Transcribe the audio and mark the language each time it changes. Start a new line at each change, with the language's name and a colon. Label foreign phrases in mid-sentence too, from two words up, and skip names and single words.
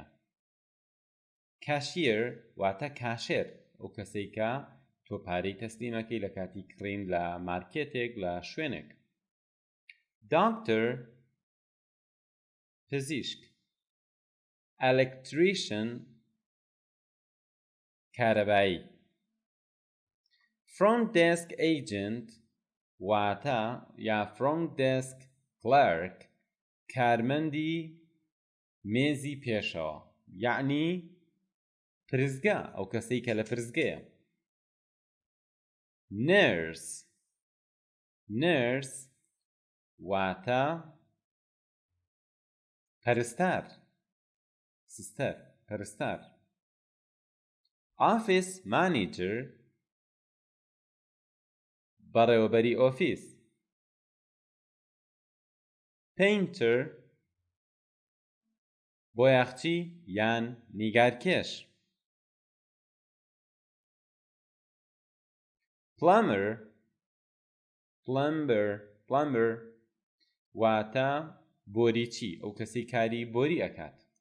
Central Kurdish: کاشیر واتە کاشێر، ئەو کەسەی کە تۆ پارەی تەسلیمەکەی لە کاتی کڕین لە مارکێتێک لە شوێنێک. داکتەر پزیشک. ئەلێکتریشن کارەبایی.
English: front desk agent
Central Kurdish: واتە یا
English: front desk clerk
Central Kurdish: کارمەندی مێزی پێشەوە، یعنی پرزگا، ئەو کەسەی کە لە پرزگەیە. nurse واتە پەرستار، سستەر، پەرستار.
English: office manager
Central Kurdish: بەڕێوەبەری ئۆفیس. painter بۆیاخچی یان نیگارکێش. plumber واتە بۆریچی، ئەو کەسی کاری بۆری ئەکات.